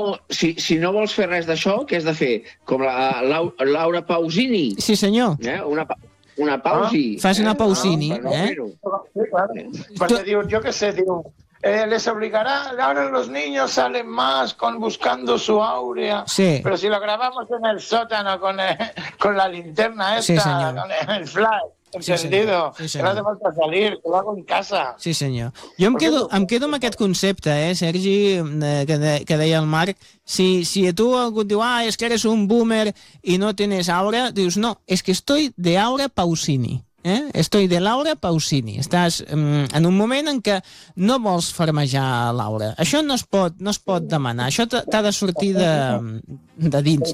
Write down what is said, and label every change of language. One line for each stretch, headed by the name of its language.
Catalan: Si no vols fer res d'això, què has de fer? Com la Laura Pausini. Sí, senyor. Una pausi. Ah, fas una pausini. No, però no fer-ho. Jo què sé, diu...
Spanish: les obligará, ahora los niños salen más con buscando su áurea. Sí. Pero si lo grabamos en el sótano con la linterna esta, sí, con el flash, encendido, sí, no hace falta salir, lo hago en casa. Sí, señor. Yo
Catalan: em quedo amb aquest concepte, Sergi, que deia el Marc.
Spanish: Si tú
Catalan: algú diu,
Spanish: ah, es que eres un boomer y no tienes áurea, dius, no, es que estoy de Aura Pausini. Estoy de Laura Pausini.
Catalan: Estàs en un moment en què no vols farmejar Laura. Això no es pot demanar. Això t'ha de sortir de dins,